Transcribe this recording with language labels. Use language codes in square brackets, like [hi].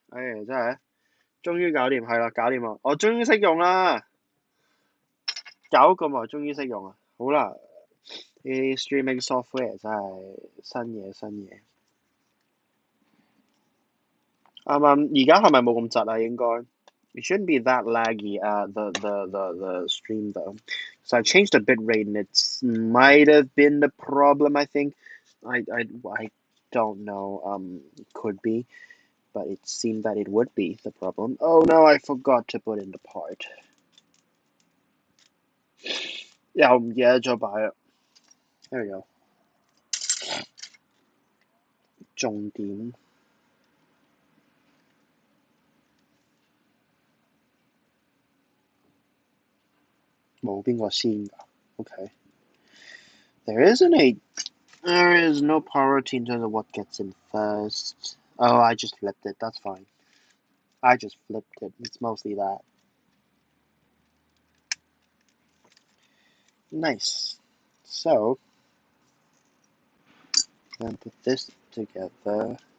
[yue] 真係，終於搞掂，係啦，搞掂啦，我終於識用啦，搞咁耐終於識用啦，好啦，啲 streaming software 真係新嘢，啱啱而家係咪冇咁窒啊？應該， [en] it shouldn't be that laggy the stream though. So I changed the bit rate and it might have been the problem. I think I don't know. Could be. But it seemed that it would be the problem. Oh no, I forgot to put in the part. [yue] 又唔記得咗擺啦。 [en] There we go. [yue] 重點冇邊個先㗎 ？ [en] Okay. There is no priority in terms of what gets in first. Oh, I just flipped it. That's fine. I just flipped it. It's mostly that. Nice. So, then put this together.